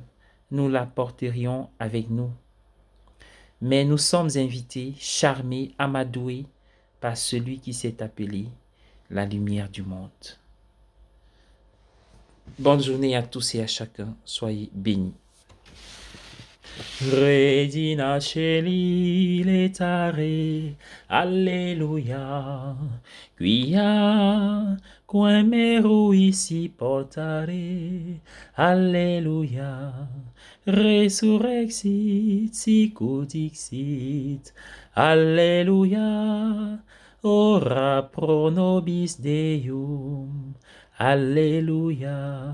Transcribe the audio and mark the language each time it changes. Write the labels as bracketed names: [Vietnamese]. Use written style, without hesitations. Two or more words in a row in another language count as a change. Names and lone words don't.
[French] Nous l'apporterions avec nous. Mais nous sommes invités, charmés, amadoués par celui qui s'est appelé la lumière du monde. Bonne journée à tous et à chacun. Soyez bénis. [Latin] Regina Celi letare, Alleluia, quia quem ici portare, Alleluia, resurrexit, sicut dixit, Alleluia, ora pro nobis Deum, Alleluia.